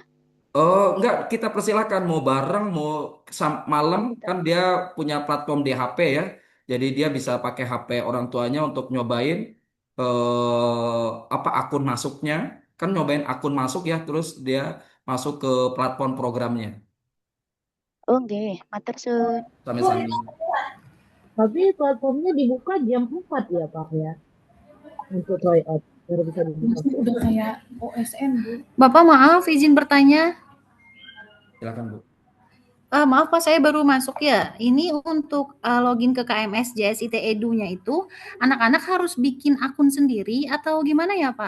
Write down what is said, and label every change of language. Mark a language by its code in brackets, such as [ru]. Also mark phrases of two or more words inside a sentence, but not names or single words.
[id] Oh, enggak, kita persilakan mau bareng, mau malam kan dia punya platform di HP ya. Jadi dia bisa pakai HP orang tuanya untuk nyobain apa akun masuknya. Kan nyobain akun masuk ya, terus dia masuk ke platform programnya. [jv] Oh nggih, matur suwun. Sami-sami. [id] Tapi platformnya dibuka jam 4 ya Pak ya? Untuk tryout baru bisa dibuka. Udah kayak OSN, Bu. Bapak maaf, izin bertanya. Silakan, Bu. Maaf Pak, saya baru masuk ya. Ini untuk login ke KMS JSIT Edu-nya itu, anak-anak harus bikin akun sendiri atau gimana ya Pak?